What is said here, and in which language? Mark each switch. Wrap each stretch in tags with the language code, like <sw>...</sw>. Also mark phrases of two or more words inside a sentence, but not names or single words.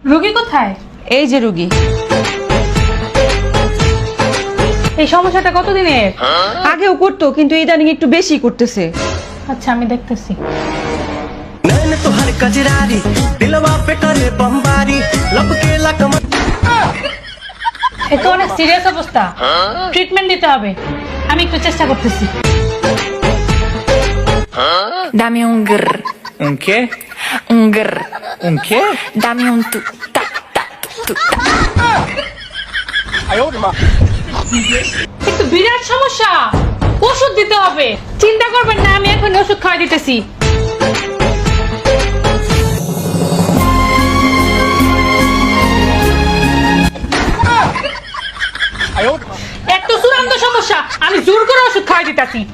<bn>রোগী কোথায়? এই যে রোগী। এই সমস্যাটা কতদিনের? আগেও করতো, কিন্তু ইদানিং একটু বেশি করতেছে। আচ্ছা, আমি দেখতেছি।</bn> <bho>नैन तुहर कजरारी दिलवा पे करे बमबारी लपके लकम</bho> <bn>এ তো অনেক সিরিয়াস অবস্থা, ট্রিটমেন্ট দিতে হবে। আমি একটু চেষ্টা করতেছি।</bn> <es>Dame un grr, ¿Un qué? un grr. ¿Un qué? Dame un tu, ta, ta, tu, ta.</es> <bn>একটু বিরাট সমস্যা, ওষুধ দিতে হবে। চিন্তা করবেন না, আমি এখন ওষুধ খাওয়াই দিতেছি। একটু চূড়ান্ত সমস্যা, আমি জোর করে ওষুধ খাওয়াই দিতেছি।</bn>